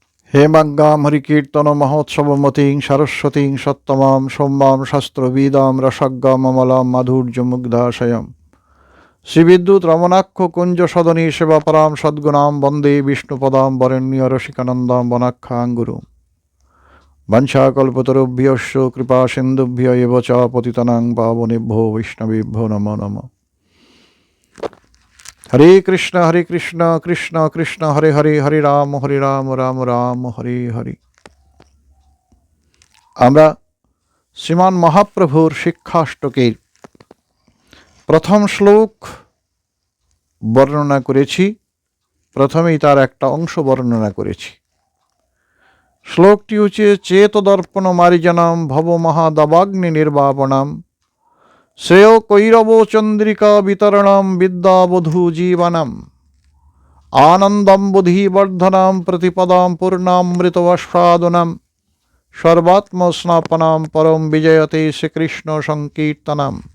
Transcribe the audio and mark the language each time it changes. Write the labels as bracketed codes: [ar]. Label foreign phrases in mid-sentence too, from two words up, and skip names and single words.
[sa] হেমাজ্ঞাম হরিকীর্তন মহোৎসবমতীং সরস্বতীং সত্তমাং সৌম্যাং শাস্ত্রবিদাং রসজ্ঞাম অমলাং মাধুর্যমুগ্ধাশয়ম শ্রীবিদ্যুৎ রমণাক্ষ কুঞ্জ সদনী সেবাপরাম সদ্গুণাম বন্দে বিষ্ণুপদাম বরেণ্য রসিকানন্দাম বনাখ্যাং গুরুম বঞ্ছাকল্পতরুভ্যশ্চ কৃপা সিন্ধুভ্য এব চ পতিতানাং পাবনেভ্যো বৈষ্ণবেভ্যো নমো নমঃ। হরে কৃষ্ণ কৃষ্ণ কৃষ্ণ হরে হরে হরে রাম রাম রাম হরে হরে। [bn] আমরা শ্রীমান মহাপ্রভুর শিক্ষাষ্টকের প্রথম শ্লোক বর্ণনা করেছি। প্রথমেই তার একটা অংশ বর্ণনা করেছি। শ্লোকটি হচ্ছে [sa] চেতদর্পণ মারিজনাম ভব মহাদাবাগ্নি নির্বাপণাম শ্রেয় কৈরব চন্দ্রিকা বিতরণম বিদ্যাবধূ জীবনম আনন্দম বুদ্ধিবর্ধনাম প্রতিপদাম পূর্ণামৃতবস্বাদনম সর্বাত্মস্নাপনাম পরম বিজয়তে শ্রীকৃষ্ণ সংকীর্তনম।